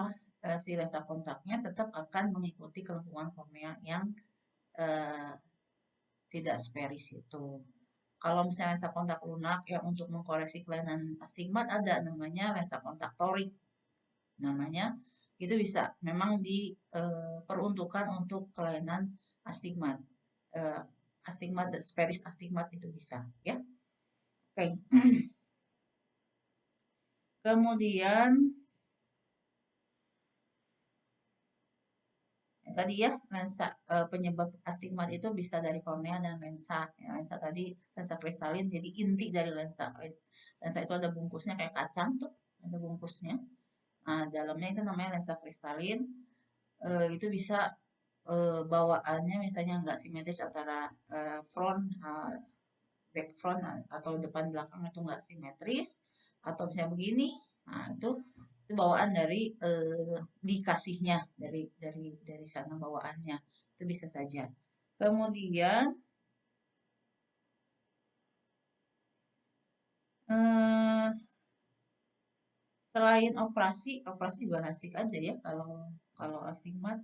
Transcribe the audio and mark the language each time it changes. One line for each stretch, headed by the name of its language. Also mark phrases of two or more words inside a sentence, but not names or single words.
Indonesian: Si lensa kontaknya tetap akan mengikuti kelengkungan kornea yang tidak sferis itu. Kalau misalnya lensa kontak lunak yang untuk mengkoreksi kelainan astigmat ada namanya lensa kontak torik. Namanya itu bisa memang diperuntukkan untuk kelainan astigmat. Astigmat, sferis astigmat itu bisa ya. Oke. Kemudian tadi ya, lensa penyebab astigmat itu bisa dari kornea dan lensa. Ya, lensa tadi lensa kristalin, jadi inti dari lensa. Lensa itu ada bungkusnya kayak kacang tuh, ada bungkusnya. Nah, dalamnya itu namanya lensa kristalin. Itu bisa bawaannya misalnya nggak simetris antara
English: front, back front
Indonesian: atau depan belakang itu nggak simetris, atau misalnya begini. Nah, itu bawaan dari dikasihnya dari sana bawaannya, itu bisa saja. Kemudian selain operasi juga asik aja ya kalau astigmat.